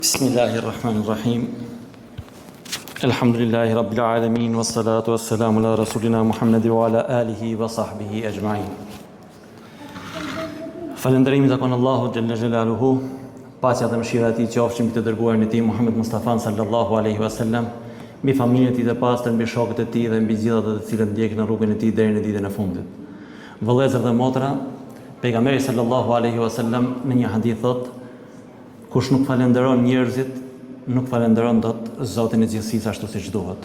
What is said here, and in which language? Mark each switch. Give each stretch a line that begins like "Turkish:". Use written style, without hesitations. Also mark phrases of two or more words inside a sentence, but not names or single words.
Arabic: بسم الله الرحمن الرحيم. الحمد لله رب العالمين والصلاة والسلام على رسولنا محمد وعلى آله وصحبه أجمعين.
Albanian: Falënderimi takon Allahu
Arabic: جل جلاله,
Albanian: paqja dhe mëshira e tij qofshin mbi të dërguarin e tij Muhammed Mustafa
Arabic: صلى الله عليه وسلم,
Albanian: mbi familjen e tij të pastër, mbi shokët e tij dhe mbi gjithë ata të cilët ndjekin në rrugën e tij deri në ditën e fundit. Vëllezër dhe motra, pejgamberi
Arabic: صلى الله عليه وسلم
Albanian: në një hadith thotë: kush nuk falenderon njerëzit, nuk falenderon dot Zotin e gjithësisë ashtu siç duhet.